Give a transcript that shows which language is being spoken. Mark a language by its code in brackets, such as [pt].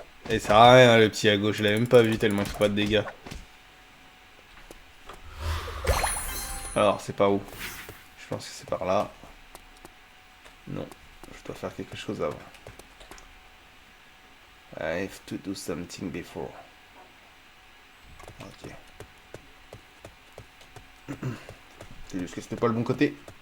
[fr] Et ça sert à rien, le petit à gauche, je l'avais même pas vu tellement il fait pas de dégâts. Alors, c'est par où? Je pense que c'est par là. Non, je dois faire quelque chose avant. [en] I have to do something before. Ok. [fr] C'est juste que c'était pas le bon côté.